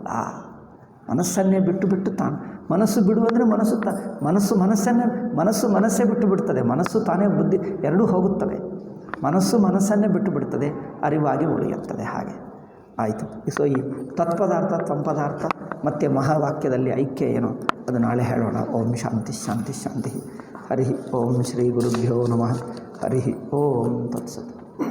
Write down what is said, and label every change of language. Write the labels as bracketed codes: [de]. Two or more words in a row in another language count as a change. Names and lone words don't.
[kn] ಮನಸ್ಸನ್ನೇ ಬಿಟ್ಟು ತಾನು ಮನಸ್ಸು ಬಿಡುವಂದರೆ ಮನಸ್ಸೇ ಬಿಟ್ಟು ಬಿಡ್ತದೆ. ಮನಸ್ಸು ತಾನೇ ಬುದ್ಧಿ ಎರಡೂ ಹೋಗುತ್ತವೆ. ಮನಸ್ಸನ್ನೇ ಬಿಟ್ಟು ಬಿಡ್ತದೆ, ಅರಿವಾಗಿ ಉಳಿಯುತ್ತದೆ. ಹಾಗೆ ಆಯಿತು. ಸೊ ಈ ತತ್ಪದಾರ್ಥ, ತ್ವಂಪದಾರ್ಥ ಮತ್ತು ಮಹಾವಾಕ್ಯದಲ್ಲಿ ಐಕ್ಯ ಏನು ಅದು ನಾಳೆ ಹೇಳೋಣ. [sa] ಓಂ ಶಾಂತಿ ಶಾಂತಿ ಶಾಂತಿ. ಹರಿ ಓಂ ಶ್ರೀ ಗುರುಭ್ಯೋ ನಮಃ. ಹರಿ ಓಂ ತತ್ಸತ್.